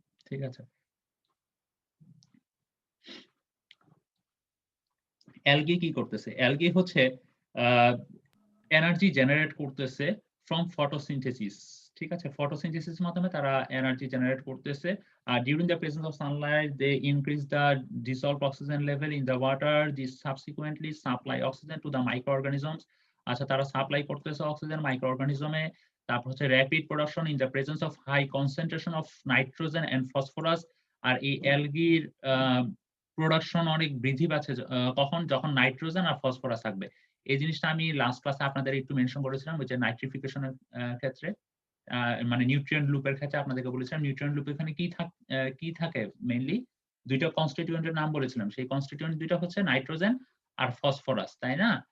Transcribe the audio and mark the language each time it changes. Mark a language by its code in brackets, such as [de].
[bn] ঠিক আছে, অ্যালগি কি করতেছে, অ্যালগি হচ্ছে এনার্জি জেনারেট করতেছে ফ্রম ফটোসিনথেসিস। ঠিক আছে, ফটোসিনথেসিস মাধ্যমে তারা এনার্জি জেনারেট করতেছে। আর [en] During the presence of sunlight they increase the dissolved oxygen level in the water. This subsequently supply oxygen to the microorganisms. [bn] আচ্ছা, তারা সাপ্লাই করতেছে অক্সিজেন মাইক্রো অর্গানিজমে। তারপর হচ্ছে [en] Rapid production in the presence of high concentration of nitrogen and phosphorus. [bn] আর এই অ্যালগির production অনেক বৃদ্ধি পাচ্ছে কখন, যখন নাইট্রোজেন আর ফসফরাস থাকবে। এই জিনিসটা আমি লাস্ট ক্লাসে আপনাদের একটু মেনশন করেছিলাম, ওই যে নাইট্রিফিকেশনের ক্ষেত্রে, মানে নিউট্রিয়েন্ট লুপের ক্ষেত্রে আপনাদেরকে বলেছিলাম নিউট্রিয়েন্ট লুপ এখানে কি থাকে মেইনলি, দুইটা কনস্টিটিউয়েন্টের নাম বলেছিলাম, সেই কনস্টিটিউয়েন্ট দুইটা হচ্ছে নাইট্রোজেন আর ফসফরাস, তাই না?